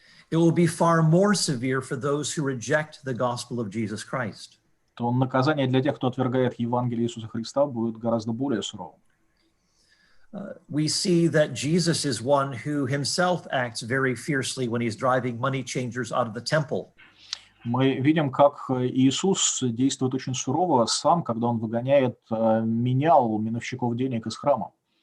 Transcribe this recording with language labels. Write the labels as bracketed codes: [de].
[en] it will be far more severe for those who reject the gospel of Jesus Christ. [ru] то наказание для тех, кто отвергает Евангелие Иисуса Христа, будет гораздо более суровым. [en] We see that Jesus is one who himself acts very fiercely when he's driving money changers out of the temple. [ru] Мы видим, как Иисус действует очень сурово сам, когда он выгоняет менял, миновщиков денег из храма.